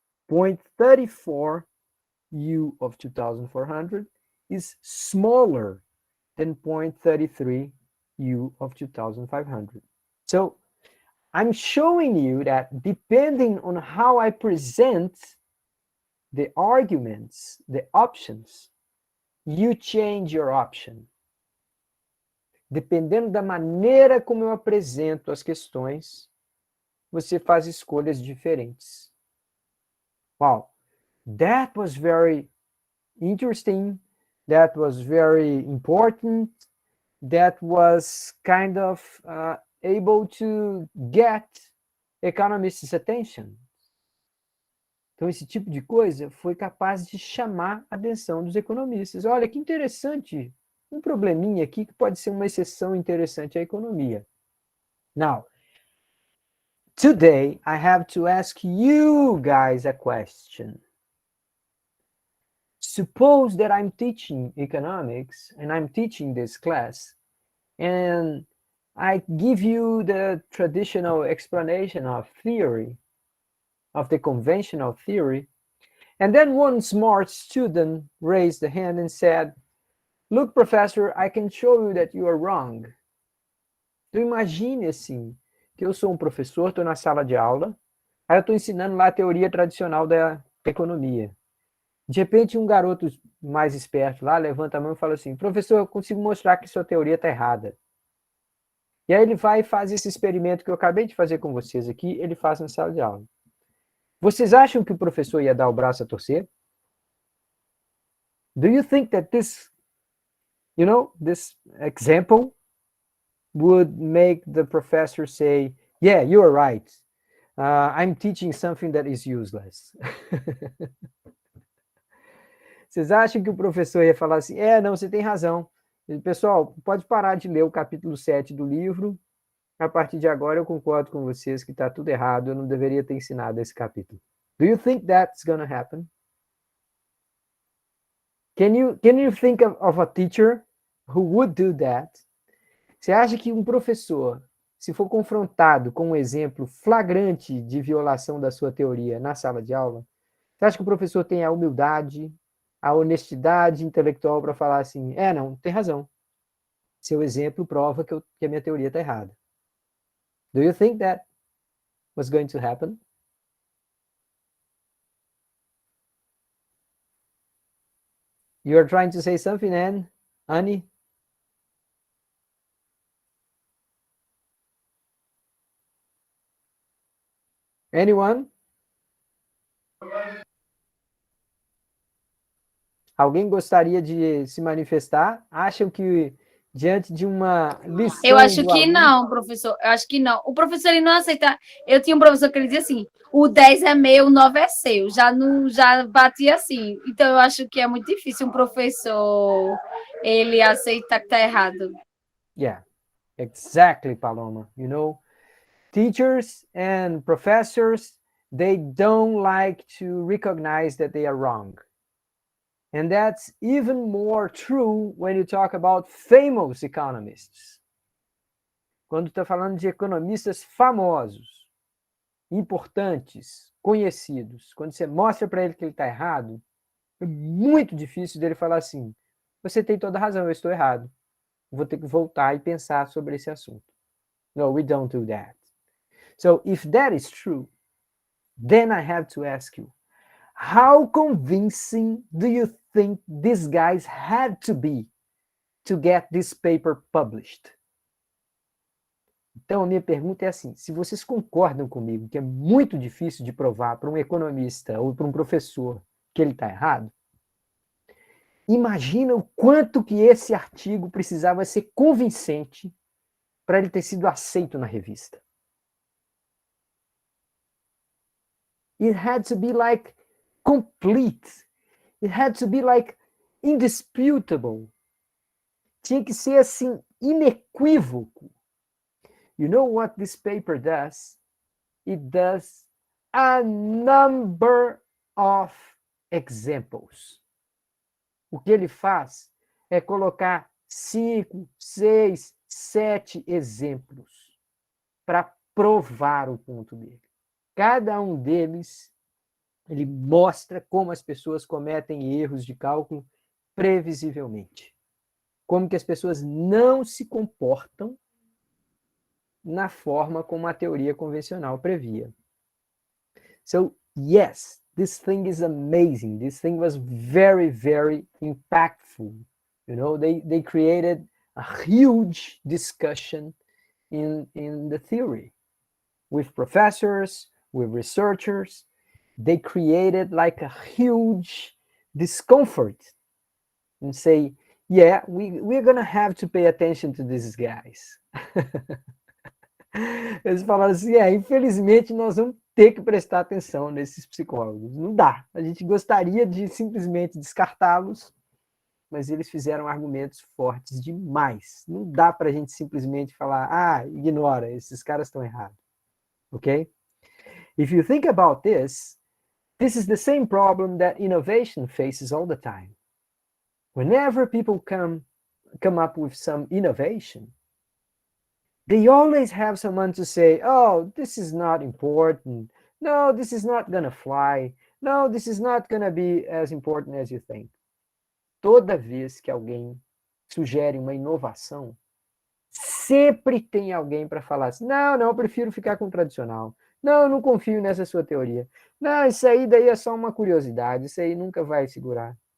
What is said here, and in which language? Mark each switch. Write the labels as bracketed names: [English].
[English] 0.34 U of 2,400 is smaller than 0.33 U of 2,500. So I'm showing you that depending on how I present the arguments, the options, you change your option. [Portuguese] Dependendo da maneira como eu apresento as questões, você faz escolhas diferentes. [English] Wow, that was very interesting. That was very important. That was kind of able to get economists' attention. [Portuguese] Então, esse tipo de coisa foi capaz de chamar a atenção dos economistas. Olha, que interessante probleminha aqui que pode ser uma exceção interessante à economia. [English] Now, today I have to ask you guys a question. Suppose that I'm teaching economics and I'm teaching this class and I give you the traditional explanation of theory, of the conventional theory, and then one smart student raised the hand and said, "Look, professor, I can show you that you are wrong." [Portuguese] Então imagine assim, que eu sou um professor, estou na sala de aula, aí eu estou ensinando lá a teoria tradicional da economia. De repente um garoto mais esperto lá levanta a mão e fala assim, professor, eu consigo mostrar que sua teoria está errada. E aí ele vai e faz esse experimento que eu acabei de fazer com vocês aqui, ele faz na sala de aula. Vocês acham que o professor ia dar o braço a torcer? [English] Do you think that this example would make the professor say, yeah, you are right. I'm teaching something that is useless. [Portuguese] Vocês acham que o professor ia falar assim, não, você tem razão. Pessoal, pode parar de ler o capítulo 7 do livro. A partir de agora eu concordo com vocês que está tudo errado, eu não deveria ter ensinado esse capítulo. [English] Do you think that's going to happen? Can you think of a teacher who would do that? [Portuguese] Você acha que um professor, se for confrontado com um exemplo flagrante de violação da sua teoria na sala de aula, você acha que o professor tem a humildade, a honestidade intelectual para falar assim, não, tem razão. Seu exemplo prova que a minha teoria está errada. [English] Do you think that was going to happen? You're trying to say something, Annie? Anyone? [Portuguese] Alguém gostaria de se manifestar? Acham que diante de uma lição eu acho que aluno... não, professor. Eu acho que não. O professor ele não aceita. Eu tinha um professor que ele dizia assim: o 10 é meu, o 9 é seu. Já batia assim. Então eu acho que é muito difícil um professor ele aceitar que está errado. [English] Yeah, exactly, Paloma. You know, teachers and professors, they don't like to recognize that they are wrong. And that's even more true when you talk about famous economists. [Portuguese] Quando está falando de economistas famosos, importantes, conhecidos, quando você mostra para ele que ele está errado, é muito difícil dele falar assim, você tem toda razão, eu estou errado. Vou ter que voltar e pensar sobre esse assunto. [English] No, we don't do that. So if that is true, then I have to ask you, how convincing do you think these guys had to be to get this paper published? [Portuguese] Então, a minha pergunta é assim, se vocês concordam comigo que é muito difícil de provar para um economista ou para um professor que ele está errado, imagina o quanto que esse artigo precisava ser convincente para ele ter sido aceito na revista. [English] It had to be like complete. It had to be like indisputable. [Portuguese] Tinha que ser assim, inequívoco. [English] You know what this paper does? It does a number of examples. [Portuguese] O que ele faz é colocar 5, 6, 7 exemplos para provar o ponto dele. Cada um deles, ele mostra como as pessoas cometem erros de cálculo previsivelmente. Como que as pessoas não se comportam na forma como a teoria convencional previa. [English] So, yes, this thing is amazing. This thing was very, very impactful. You know, they created a huge discussion in the theory with professors, with researchers. They created like a huge discomfort and say, yeah, we're going to have to pay attention to these guys. [Portuguese] Eles falaram assim, infelizmente nós vamos ter que prestar atenção nesses psicólogos. Não dá. A gente gostaria de simplesmente descartá-los, mas eles fizeram argumentos fortes demais. Não dá para a gente simplesmente falar, ignora, esses caras estão errados. [English] Ok? If you think about this is the same problem that innovation faces all the time. Whenever people come up with some innovation, they always have someone to say, oh, this is not important. No, this is not going to fly. No, this is not going to be as important as you think. [Portuguese] Toda vez que alguém sugere uma inovação, sempre tem alguém para falar assim, não, eu prefiro ficar com o tradicional. Não, eu não confio nessa sua teoria. Não, isso aí daí é só uma curiosidade. Isso aí nunca vai segurar.